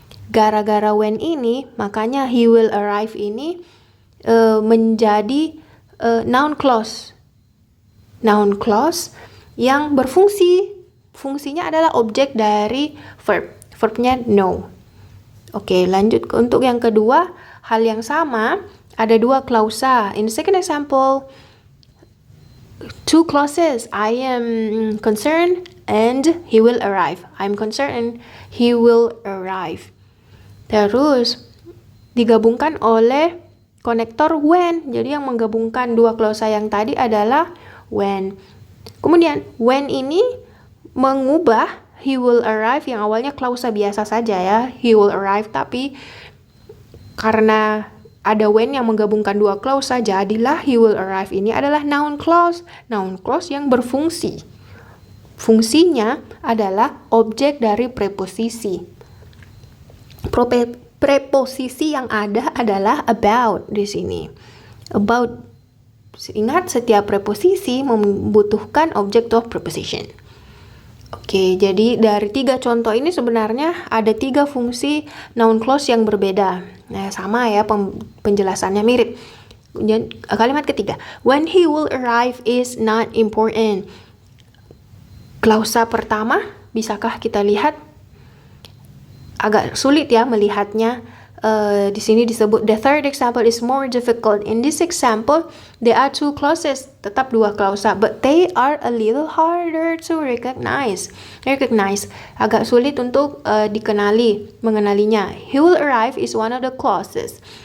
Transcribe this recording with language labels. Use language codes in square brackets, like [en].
[id] Gara-gara when ini, makanya [en] he will arrive [id] ini menjadi noun clause. Noun clause yang berfungsi. Fungsinya adalah objek dari verb. Verbnya know. Oke, lanjut untuk yang kedua. Hal yang sama, ada 2 klausa. [en] In the second example, 2 clauses. I am concerned and he will arrive. I'm concerned and he will arrive. [id] Terus digabungkan oleh konektor when. Jadi yang menggabungkan 2 klausa yang tadi adalah when. Kemudian when ini mengubah [en] he will arrive [id] yang awalnya klausa biasa saja ya, he will arrive, tapi karena ada when yang menggabungkan 2 klausa, jadilah he will arrive ini adalah noun clause. Noun clause yang berfungsi. fungsinya adalah objek dari preposisi. Preposisi yang ada adalah about di sini. About, ingat setiap preposisi membutuhkan object of preposition. Oke, jadi dari 3 contoh ini sebenarnya ada 3 fungsi noun clause yang berbeda. Nah, sama ya, penjelasannya mirip. Kalimat ketiga, [en] when he will arrive is not important. [id] Klausa pertama, bisakah kita lihat? Agak sulit ya melihatnya. [en] Di sini disebut the third example is more difficult. In this example, there are 2 clauses, [id] tetap 2 klausa, [en] but they are a little harder to recognize. [id] Agak sulit untuk mengenalinya. [en] He will arrive is one of the clauses.